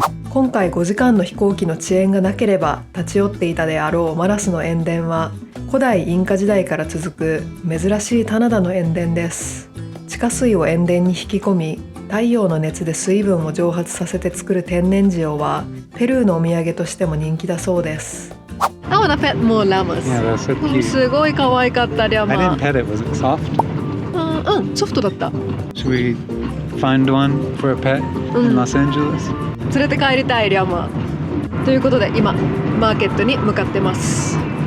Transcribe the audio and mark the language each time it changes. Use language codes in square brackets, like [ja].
[ja] 今回5時間の飛行機の遅延がなければ立ち寄っていたであろうマラスの塩田は、古代インカ時代から続く珍しい棚田の塩田です。地下水を塩田に引き込み、太陽の熱で水分を蒸発させて作る天然塩はペルーのお土産としても人気だそうです。 [en] I wanna pet more llamas. Yeah, that's so cute. [ja] すごい可愛かったリャ [en] I [ja] マ。 [en] didn't pet it. Was it soft? [ja] ソフトだった。 [en] Should we find one for a pet in Los Angeles? [ja] 連れて帰りたいリャマ。ということで今マーケットに向かってます。